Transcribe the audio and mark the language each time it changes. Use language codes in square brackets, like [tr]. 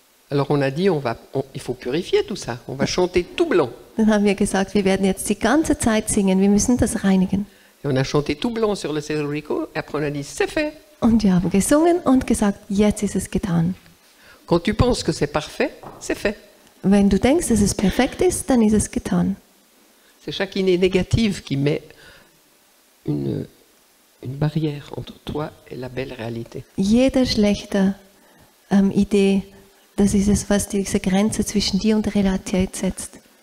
[fr] Alors on a dit, il faut purifier tout ça, on va chanter tout blanc. [de] Dann haben wir gesagt, wir werden jetzt die ganze Zeit singen, wir müssen das reinigen. [fr] Et on a chanté tout blanc sur le Cerro Rico, et après on a dit, c'est fait. [de] Und wir haben gesungen und gesagt, jetzt ist es getan. [fr] Quand tu penses que c'est parfait, c'est fait. [de] Wenn du denkst, dass es perfekt ist, dann ist es getan. [fr] C'est chaque idée négative qui met une barrière entre toi et la belle réalité. [de] Jede schlechte Idee, das ist es, was diese Grenze zwischen dir und der Realität setzt.